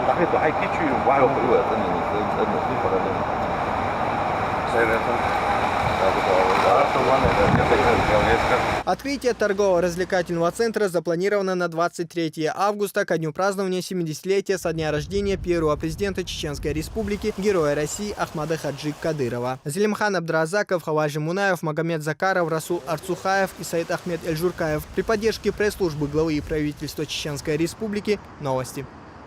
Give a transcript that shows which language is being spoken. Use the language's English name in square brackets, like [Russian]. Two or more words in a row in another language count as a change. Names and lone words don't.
[Russian] Открытие торгово-развлекательного центра запланировано на 23 августа, ко дню празднования 70-летия со дня рождения первого президента Чеченской Республики, героя России Ахмада Хаджи Кадырова. Зелимхан Абдразаков, Хаважи Мунаев, Магомед Закаров, Расул Арцухаев и Саид Ахмед Эльжуркаев. При поддержке пресс-службы главы и правительства Чеченской Республики. Новости.